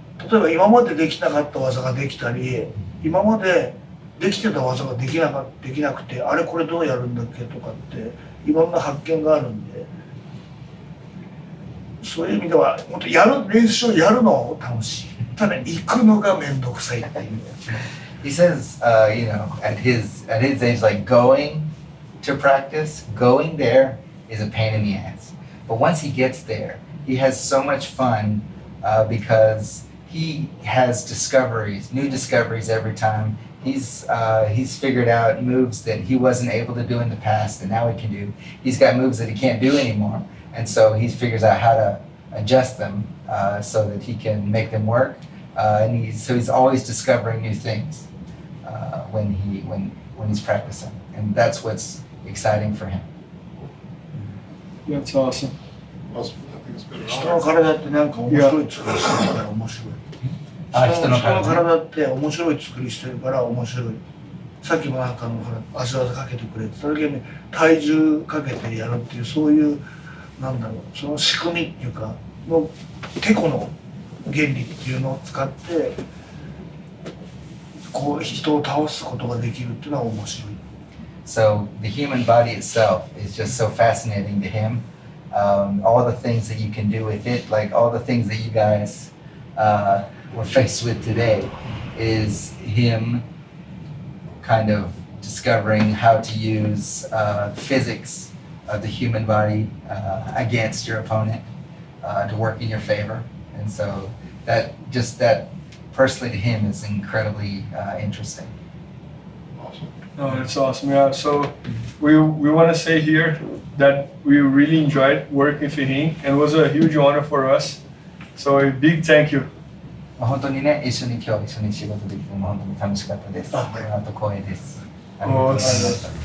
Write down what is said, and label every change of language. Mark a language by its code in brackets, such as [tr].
[ja] 例えば今までできなかった技ができたり、今までできてた技ができなくて、あれこれどうやるんだっけとかっていろんな発見があるんで、そういう意味では本当練習をやるの楽しい。ただ行くのがめんどくさいっていう。 [en] He says, at his age, like going to practice, going there is a pain in the ass. But once he gets there, he has so much fun because he has new discoveries every time. He's figured out moves that he wasn't able to do in the past, and now he can do. He's got moves that he can't do anymore, and so he figures out how to adjust them so that he can make them work. And he's always discovering new things when he's practicing, and that's what's exciting for him. That's awesome. Well, I think it's been an [ja] 人の [en] honor. [ja] 体ってなんか面白い作りしてるから面白い。人の体って面白い作りしてるから面白い。さっきもなんか足技かけてくれて、それに体重かけてやるっていうそういうなんだろう、その仕組みっていうかのテコの原理っていうのを使ってこう人を倒すことができるっていうのは面白い。 [en] So the human body itself is just so fascinating to him. All the things that you can do with it, like all the things that you guys were faced with today, is him kind of discovering how to use physics of the human body against your opponent to work in your favor. And so that personally to him is incredibly interesting. Awesome. No, that's awesome. Yeah. So we want to say here that we really enjoyed working with him, and it was a huge honor for us. So a big thank you. [ja] 本当にね、一緒に今日一緒に仕事できても本当に楽しかったです。あ、はい。あと光栄です。ありがとうございました。